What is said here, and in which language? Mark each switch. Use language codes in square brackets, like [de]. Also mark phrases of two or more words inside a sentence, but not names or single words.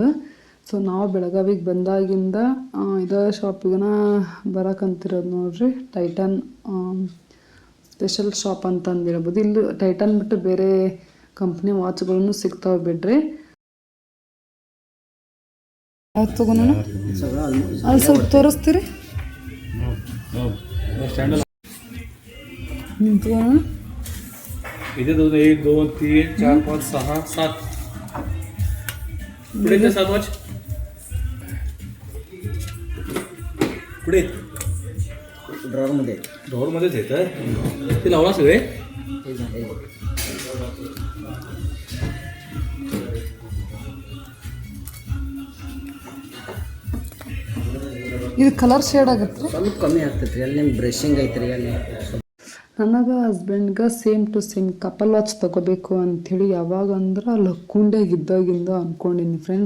[kn] ಸೊ ನಾವು ಬೆಳಗಾವಿಗೆ ಬಂದಾಗಿಂದ ಇದೇ ಶಾಪಿಗೆ ಬರೋಕಂತಿರೋದು ನೋಡ್ರಿ. ಟೈಟನ್ [en] special shop [kn] ಅಂತ ಅಂದಿರ್ಬೋದು. ಇಲ್ಲಿ ಟೈಟನ್ ಬಿಟ್ಟು ಬೇರೆ ಕಂಪ್ನಿ ವಾಚ್ಗಳನ್ನು ಸಿಗ್ತಾವೆ ಬಿಡ್ರಿ. ಯಾವ್ದು ತಗೋಣ ಅಲ್ಲಿ ಸ್ವಲ್ಪ ತೋರಿಸ್ತೀರಿ? तगोण [mr] इथे 1 2 3 4 5 6 7 पुढे 7 वॉच पुढे ड्रॉवर मध्येच येतं ते लावला सगळे. [kn] ಇದು [en] colour shade [kn] ಆಗುತ್ತೆ, ಸ್ವಲ್ಪ ಕಮ್ಮಿ ಆಗ್ತೈತ್ರಿ. ಅಲ್ಲಿ ನಿಮ್ಮ ಬ್ರಷಿಂಗ್ ಐತ್ರಿ. ಅಲ್ಲಿ ನನಗೆ ಹಸ್ಬೆಂಡ್ಗೆ [en] same to same couple watch [kn] ತೊಗೋಬೇಕು ಅಂಥೇಳಿ ಯಾವಾಗ ಅಂದ್ರೆ ಲಕ್ಕುಂಡ್ಯಾಗ ಇದ್ದಾಗಿಂದ ಅಂದ್ಕೊಂಡಿನಿ ಫ್ರೆಂಡ್ಸ್.